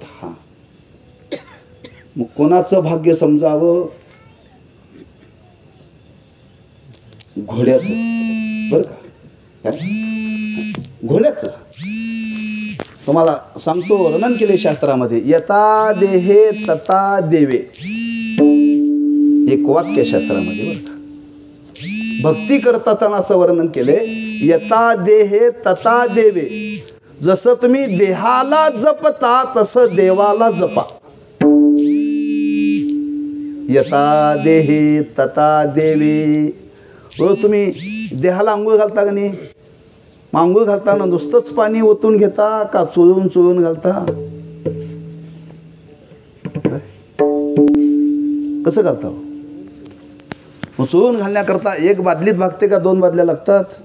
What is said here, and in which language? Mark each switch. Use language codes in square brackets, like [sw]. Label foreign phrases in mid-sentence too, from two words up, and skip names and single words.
[mr] हा मग कोणाचं भाग्य समजावं? घोड्याचं बरं का. काय? घोड्याचं. तुम्हाला सांगतो, वर्णन केले शास्त्रामध्ये, [sa] यथा देहे तथा देवे. [mr] एक वाक्य शास्त्रामध्ये बरं का. भक्ती करत असताना असं वर्णन केले, [sa] यथा देहे तथा देवे. [mr] जसं तुम्ही देहाला जपता तसं देवाला जपा. [sa] यथा देहे तथा देवे. [mr] तुम्ही देहाला आंघोळ घालता का नाही? मग आंघोळ घालताना नुसतंच पाणी ओतून घेता का चोळून चोळून घालता? कसं घालता? मग चोळून घालण्याकरता एक बादलीत भागते का 2 बादल्या लागतात?